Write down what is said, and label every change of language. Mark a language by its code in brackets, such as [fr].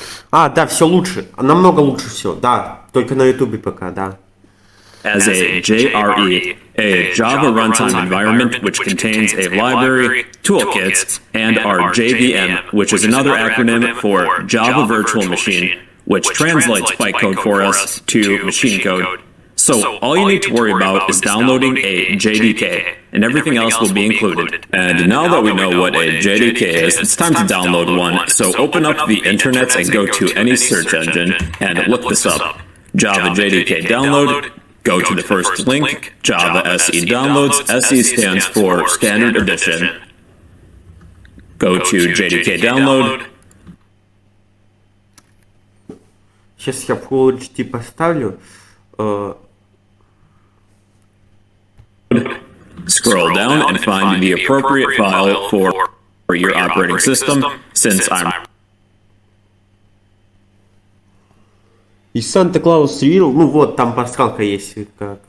[ru] А, да, все лучше. Намного лучше все. Да, только на Ютубе пока, да. [en] As a JRE, a Java Runtime Environment which contains a library, toolkits, and our JVM, which is another acronym for Java Virtual Machine, which translates bytecode for us to machine code. So all you need to worry about is downloading a JDK, and everything else will be included. And now that we know what a JDK is, it's time to download one. So open up the internet and go to any search engine and look this up. Java JDK download. Go to the first link, Java SE downloads. SE stands for Standard Edition. Go to JDK download. [ru] Сейчас я Full HD поставлю. [en] Scroll down and find the appropriate file for your operating system. Since I'm [ru] И Санта-Клаус Real, ну вот, там пасхалка есть, как